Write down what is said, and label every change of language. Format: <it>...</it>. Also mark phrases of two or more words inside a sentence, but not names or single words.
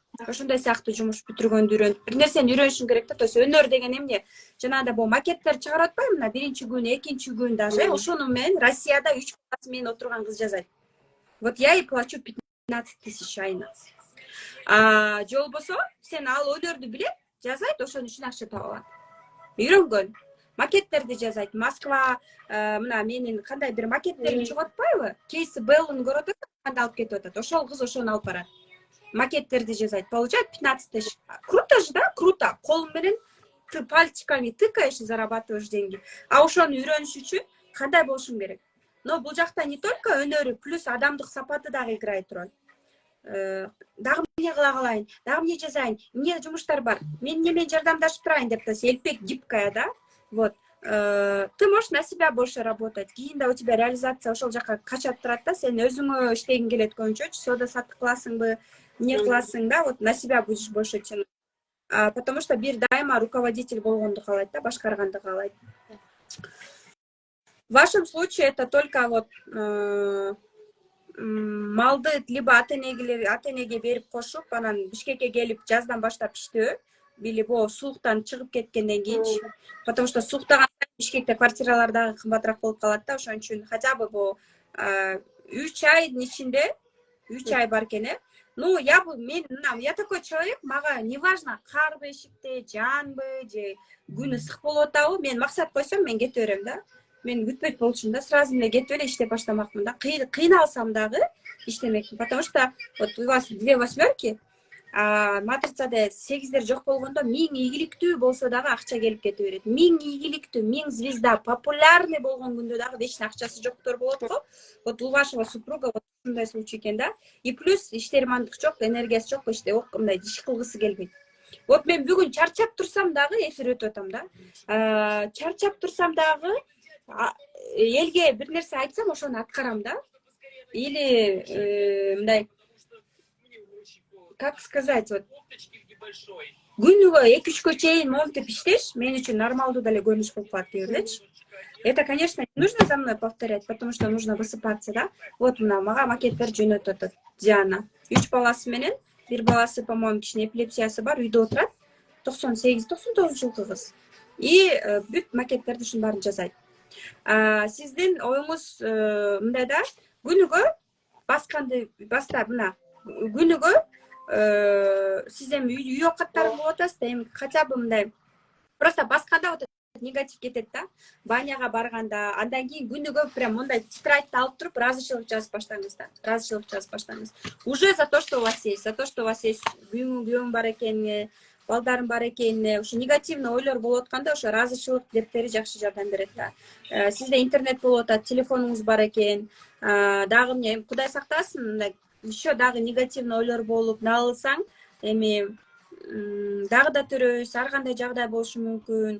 <ky>Ошондой сыяктуу жумуш бүтүргөндү үйрөнүп, бир нерсени үйрөнүшүң керек да.</ky> <ru>То есть</ru> <ky>өнөр деген эмне? Жанагындай бул макеттер чыгарып атпайбы, мына биринчи күн, экинчи күн даже, ошону мен Россияда 3 баласы менен отурган кыз жазайт.</ky> <ru>Вот я и плачу 15 000 айына.</ru> <ky>Же болбосо сен ал өнөрдү билет, жазайт, ошонун үчүн акча таап алат. Үйрөнгөн. Макеттерди жазайт. Москва, мына менин кандай бир макеттерим чыгып атпайбы? Кейси Беллун көрөт, кандай алып кетип атат. Ошол кыз ошону алып барат. Макеттерди жазайт.</ky> <ru>Получает 15 000. Круто же, да? Круто.</ru> <ky>Колун менен</ky> <ru>ты пальчиками тыкаешь и зарабатываешь деньги.</ru> <ky>А ошону үйрөнүш үчүн кандай болушуң керек? Но бул жакта</ky> <ru>не только</ru> <ky>өнөрү, плюс адамдык сапаты дагы</ky> <ru>играет роль.</ru> <ky>Дагы эмне кыла калайын, дагы эмне жазайын, эмне жумуштар бар, мен немен жардамдашып турайын деп, элпек гибкая, да?</ky> <ru>Вот. Ты можешь на себя больше работать.</ru> <ky>Кийин да</ky> <ru>у тебя реализация</ru> <ky>ошол жака качат турат да, сен өзүңө иштегиң келет көбүнчө, соода саттык кыласыңбы, эмне кыласың да,</ky> <ru>вот на себя будешь больше тянуть. Потому что</ru> <ky>бир дайыма руководитель болгонду каалайт да, башкарганды каалайт.</ky> <ru>В вашем случае это только вот</ru> <ky>малды либо ата-энеге берип кошуп, анан Бишкекке келип жаздан баштап иштөө, билип сууктан чыгып кеткенден кийинчи.</ky> <ru>Потому что</ru> <ky>сууктаган Бишкекте квартиралар дагы кымбатыраак болуп калат да, ошон үчүн</ky> <ru>хотя бы</ru> <ky>3 айдын ичинде 3 ай бар экен,</ky> <ru>Ну, я такой человек,</ru> <ky>мага неважно, карбы эшикте, жанбы, же күнү ысык болуп атабы, мен максат койсом, мен кете берем да. Мен күтпөйт болчумун да, сразу эле кетип эле иштеп баштамакмын да. Кыйналсам дагы иштемекмин,</ky> <ru>потому что вот у вас 2 восьмерки,</ru> <ky>матрицада 8дер жок болгондо 1000 ийгиликтүү болсо дагы акча келип кете берет. 1000 ийгиликтүү, 1000</ky> <ru>звезда, популярный</ru> <ky>болгон күндө дагы вечный акчасы жоктор болот го.</ky> <ru>Вот у вашего супруга вот ушундай случай</ru> <ky>экен да.</ky> <ru>И плюс</ru> <ky>иштермандык жок, энергиясы жок, мындай иш кылгысы келбейт. Вот мен бүгүн чарчап турсам дагы эфир өтүп атам да. Чарчап турсам дагы элге бир нерсе айтсам ошону аткарам да. Или мындай,</ky> <ru>как сказать,</ru> <ky>вот күнүгө 2-3 чейин монтип иштеш мен үчүн нормалдуу деле көрүнүш болуп калат деп элечи.</ky> <ru>Это, конечно, не нужно за мной повторять, потому что нужно высыпаться, да.</ru> <ky>Вот мага макеттер жөнөтүп атат Диана. 3 баласы менен, бир баласы, по-моему, кичине эпилепсиясы бар, үйдө отурат. 98-99 жылкы кыз. И бүт макеттерди ушунун баарын жасайт. Сиздин оюңуз мындай да, күнүгө басканды баштап мына күнүгө сиз эми үй оокаттарын кылып атасыз да, эми</ky> <ru>хотя бы</ru> <ky>мындай просто басканда</ky> <ru>вот негатив</ru> <ky>кетет да. Баняга барганда, андан кийин күнүгө прям мындай тетрадьты алып туруп ыраазычылык жазып баштаңыз да. Ыраазычылык жазып баштаңыз.</ky> <ru>Уже за то, что у вас есть,</ru> <ky>за то, что у вас есть күйөөң бар экенине, балдарым бар экенине, ушу негативный ойлор болуп атканда ошо ыраазычылык дептери жакшы жардам берет да. Сизде интернет болуп атат, телефонуңуз бар экен, дагы эмне, Кудай сактасын, мындай еще дагы негативный ойлор болуп нагылсаң, эми дагы да төрөйсүз, ар кандай жагдай болушу мүмкүн.</ky>